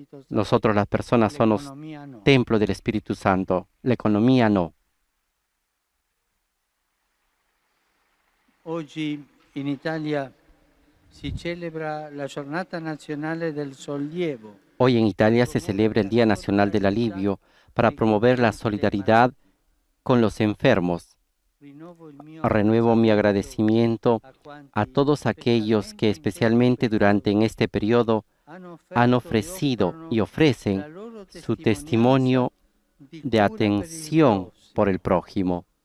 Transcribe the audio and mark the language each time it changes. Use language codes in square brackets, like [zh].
[es] Nosotros las personas somos templo del Espíritu Santo, la economía no. [it] Oggi in Italia si celebra la Giornata Nazionale del Sollievo. [es] Hoy en Italia se celebra el Día Nacional del Alivio para promover la solidaridad con los enfermos. Renuevo mi agradecimiento a todos aquellos que especialmente durante este periodo han ofrecido y ofrecen su testimonio de atención por el prójimo.